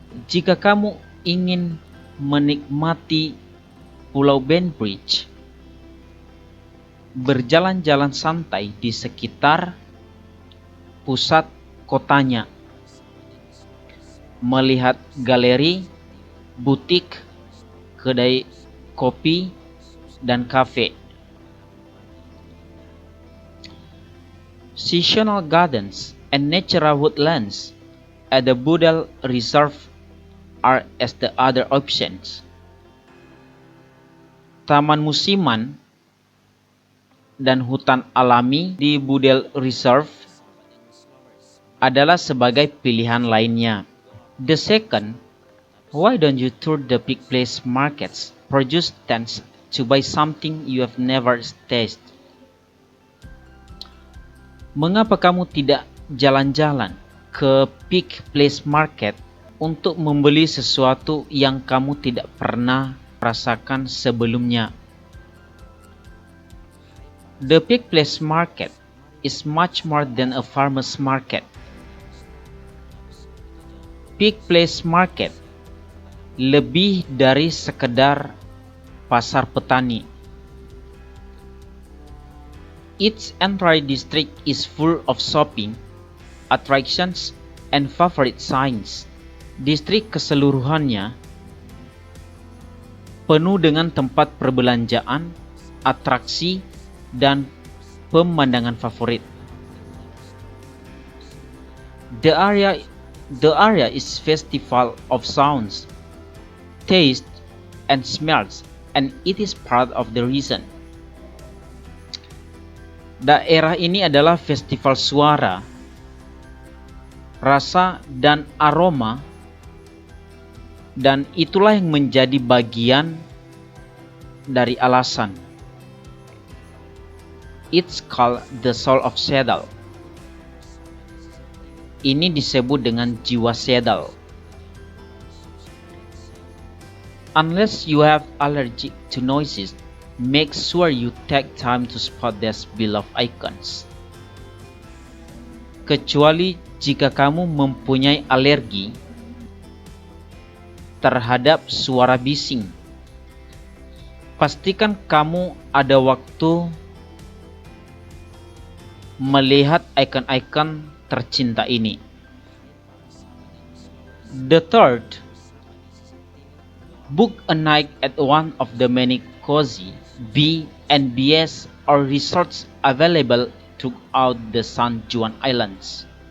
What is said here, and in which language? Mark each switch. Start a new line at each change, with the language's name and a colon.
Indonesian: Jika kamu ingin menikmati Pulau Bainbridge, berjalan-jalan santai di sekitar pusat kotanya, melihat galeri, butik, kedai kopi, dan kafe.
English: Seasonal gardens and natural woodlands at the Budel Reserve are as the other options.
Indonesian: Taman musiman dan hutan alami di Budel Reserve adalah sebagai pilihan lainnya.
English: The second, why don't you tour the big place markets, produce stands to buy something you have never tasted?
Indonesian: Mengapa kamu tidak jalan-jalan ke big place market untuk membeli sesuatu yang kamu tidak pernah rasakan sebelumnya?
English: The big place market is much more than a farmer's market.
Indonesian: Big place market lebih dari sekedar pasar petani.
English: Its entire district is full of shopping, attractions, and favorite signs.
Indonesian: Distrik keseluruhannya penuh dengan tempat perbelanjaan, atraksi, dan pemandangan favorit.
English: The area is festival of sounds, taste, and smells, and it is part of the reason
Indonesian: Daerah ini adalah festival suara, rasa, dan aroma, dan itulah yang menjadi bagian dari alasan.
English: It's called the soul of Seattle.
Indonesian: Ini disebut dengan jiwa Seattle.
English: Unless you have allergic to noises, make sure you take time to spot these beloved icons.
Indonesian: Kecuali jika kamu mempunyai alergi terhadap suara bising. Pastikan kamu ada waktu melihat ikon-ikon tercinta ini.
English: The third, book a night at one of the many cozy B&Bs or resorts available throughout the San Juan Islands.